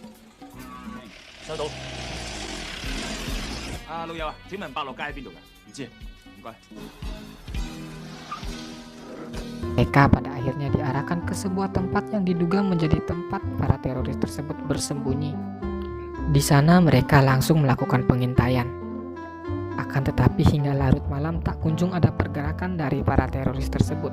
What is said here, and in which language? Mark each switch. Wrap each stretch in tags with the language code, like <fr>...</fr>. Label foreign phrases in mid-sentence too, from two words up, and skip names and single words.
<yue>收到。老友啊，請問百樂街喺邊度㗎？唔知，唔該。</yue> <id>Mereka pada akhirnya diarahkan ke sebuah tempat yang diduga menjadi tempat para teroris tersebut bersembunyi. Di sana mereka langsung melakukan pengintaian. Akan tetapi hingga larut malam tak kunjung ada pergerakan dari para teroris tersebut.</id>